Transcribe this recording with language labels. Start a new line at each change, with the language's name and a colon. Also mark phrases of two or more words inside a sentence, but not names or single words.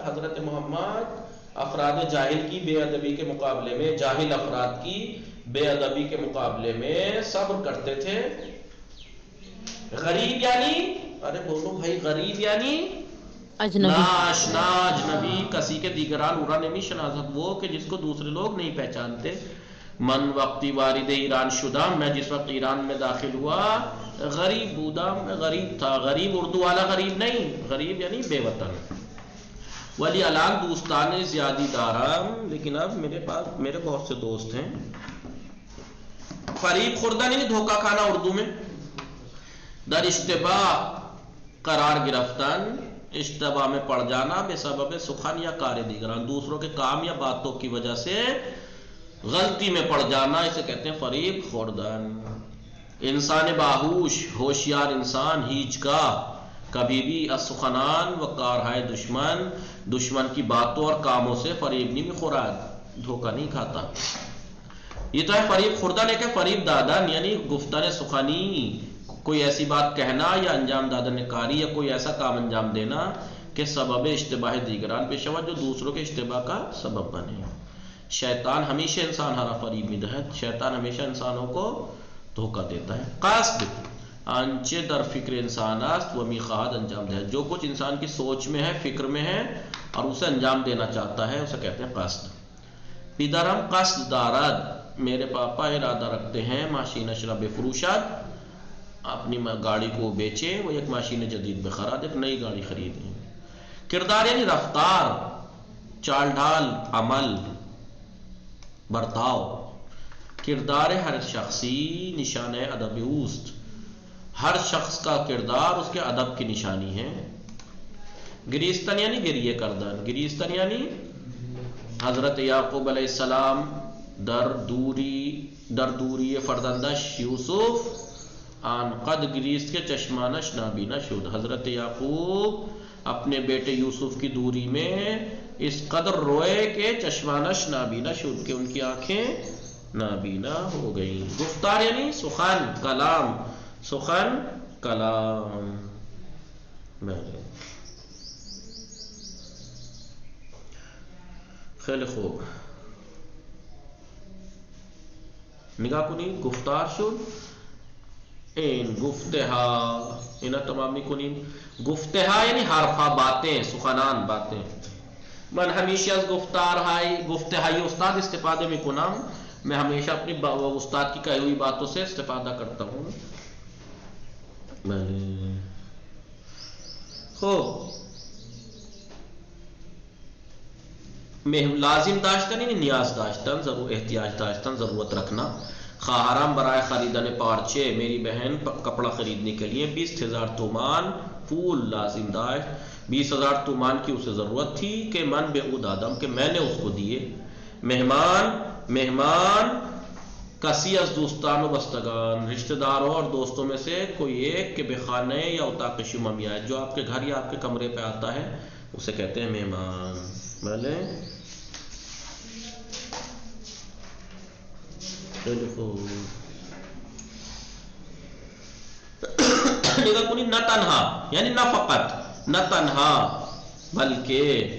Urdu: حضرت محمد افراد جاہل کی بے ادبی کے مقابلے میں، جاہل افراد کی بے ادبی کے مقابلے میں صبر کرتے تھے. غریب یعنی ارے بولو بھائی، غریب یعنی اجنبی
Persian: ناشنا اجنبی کسی کے دیگران اورا نمی شناسد
Urdu: وہ کہ جس کو دوسرے لوگ نہیں پہچانتے.
Persian: من وقتی وارد ایران شدہ
Urdu: میں جس وقت ایران میں داخل ہوا
Persian: غریب بودم
Urdu: میں غریب تھا. غریب اردو والا غریب نہیں، غریب یعنی بے وطن.
Persian: ولی الان دوستان زیادی دارم
Urdu: لیکن اب میرے پاس میرے بہت سے دوست ہیں.
Persian: فریب خوردن
Urdu: یعنی دھوکہ کھانا اردو میں.
Persian: در اشتباہ قرار گرفتن،
Urdu: اشتباہ میں پڑ جانا،
Persian: بے سبب سخن یا کار دیگران،
Urdu: دوسروں کے کام یا باتوں کی وجہ سے غلطی میں پڑ جانا، اسے کہتے ہیں
Persian: فریب خوردن. انسان باہوش
Urdu: ہوشیار انسان ہیچ کا کبھی بھی
Persian: اسخنان و کارہائے دشمن،
Urdu: دشمن کی باتوں اور کاموں سے فریب نہیں خورد، دھوکہ نہیں کھاتا. یہ تو ہے
Persian: فریب خوردن.
Urdu: ایک ہے
Persian: فریب دادن یعنی گفتن سخنی،
Urdu: کوئی ایسی بات کہنا یا
Persian: انجام دادن کاری
Urdu: یا کوئی ایسا کام انجام دینا کہ
Persian: سبب اشتباہ دیگران پیشوا
Urdu: جو دوسروں کے اشتباہ کا سبب بنے.
Persian: شیطان ہمیشہ انسان ہرا فریب میدہد،
Urdu: شیطان ہمیشہ انسانوں کو دھوکہ دیتا ہے.
Persian: قصد آنچے در فکر انسان است و میخواہد انجام دہد،
Urdu: جو کچھ انسان کی سوچ میں ہے، فکر میں ہے اور اسے انجام دینا چاہتا ہے اسے کہتے ہیں قصد.
Persian: پدرم قصد دارد،
Urdu: میرے پاپا ارادہ رکھتے ہیں
Persian: ماشین اشرا بفروشد،
Urdu: اپنی گاڑی کو بیچے، وہ ایک
Persian: ماشین جدید بخراد،
Urdu: ایک نئی گاڑی خریدیں. کردار یعنی رفتار، چال ڈھال، عمل، برتاؤ.
Persian: کردار ہر شخصی نشان ادب اوست،
Urdu: ہر شخص کا کردار اس کے ادب کی نشانی ہے.
Persian: گریستن یعنی گریے کردن، گریستن یعنی حضرت یعقوب علیہ السلام در دوری فرزندش یوسف آن قد گریست کے چشمانش نابینا شد.
Urdu: حضرت یعقوب اپنے بیٹے یوسف کی دوری میں اس قدر روئے کہ
Persian: چشمانش نابینا شد،
Urdu: کہ ان کی آنکھیں نابینا ہو گئیں.
Persian: گفتار یعنی سخن، کلام، سخن، کلام. خیلی خوب، نگاہ کنید. گفتار شد این گفتہا، اینا تمامی کنید. گفتہا یعنی حرفا،
Urdu: باتیں، سخنان، باتیں.
Persian: من ہمیشہ از گفتار ہائی گفتہائی استاد استفادے میں کنم،
Urdu: میں ہمیشہ اپنی استاد کی کہی ہوئی باتوں سے استفادہ کرتا ہوں.
Persian: خوب، لازم داشتن یعنی نیاز داشتن، ضرور احتیاج داشتن،
Urdu: ضرورت رکھنا.
Persian: خواہرام برائے خریدن پارچے،
Urdu: میری بہن کپڑا خریدنے کے لیے 20,000 تومان
Persian: پول لازم داشت،
Urdu: 20,000 تومان کی اسے ضرورت تھی.
Persian: کہ من بے او دادم،
Urdu: کہ میں نے اس کو دیے.
Persian: مہمان کسی از دوستان و بستگان،
Urdu: رشتہ داروں اور دوستوں میں سے کوئی ایک
Persian: کہ بخانے یا اتاق شما
Urdu: میں آئے، جو آپ کے گھر یا آپ کے کمرے پہ آتا ہے اسے کہتے ہیں مہمان.
Persian: بھلے نہ تنہا یعنی نہ فقط، نہ تنہا بلکہ.